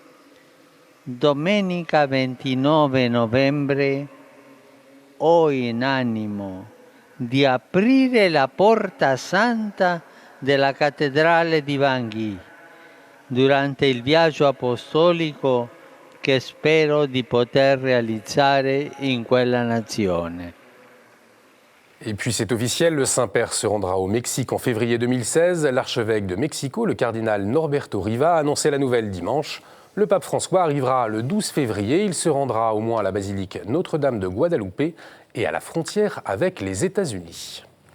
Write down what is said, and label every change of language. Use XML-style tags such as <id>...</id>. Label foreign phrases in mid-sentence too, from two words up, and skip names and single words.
<it>domenica 29 novembre ho in animo di aprire la porta santa della cattedrale di Bangui durante il viaggio apostolico che spero di poter realizzare in quella nazione.</it> <fr>Et puis c'est officiel, le Saint-Père se rendra au Mexique en février 2016. L'archevêque de Mexico, le cardinal Norberto Riva, a annoncé la nouvelle dimanche. Le pape François arrivera le 12 février. Il se rendra au moins à la basilique Notre-Dame de Guadalupe et à la frontière avec les États-Unis.</fr>